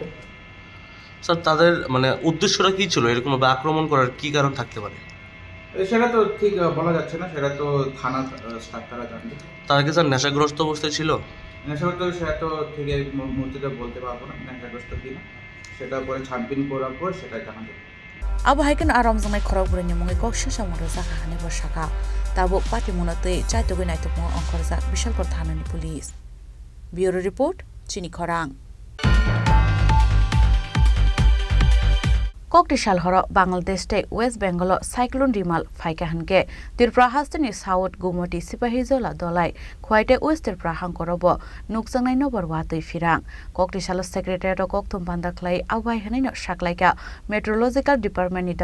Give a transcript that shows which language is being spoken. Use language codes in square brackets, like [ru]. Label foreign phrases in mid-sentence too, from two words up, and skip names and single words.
[bn] স্যার তাদের মানে উদ্দেশ্যটা কী ছিল, এরকমভাবে আক্রমণ করার কী কারণ থাকতে পারে? সেটা তো ঠিক বলা যাচ্ছে না, সেটা তো থানা স্টাফ তারা জানবে। তারা কি স্যার নেশাগ্রস্ত অবস্থায় ছিল? নেশাগ্রস্ত সেটা তো ঠিক এই মুহূর্তে বলতে পারবো না নেশাগ্রস্ত কিনা, সেটা পরে ছানবিন করার পর সেটা জানা যাবে। [trp] Abo haikan aram zangai khorok burani mungai kok shasha moroza khane borsaka tabo pati munate chaito goi naitok mo onkorza Bishalgor thanani police. [en] Bureau report [trp] Chini Khorang. Kokdishal horo Bangladesh te West Bengal cyclone Rimal faika hanke Tripura hastani South Gumoti Sipahizola dolai khwaite West Tripura hangkorobo nuksangnai nobor watui firang Kokdishal secretary Kokthum Pandaklai awai hanino shaklaika [en] Meteorological Department [trp] ni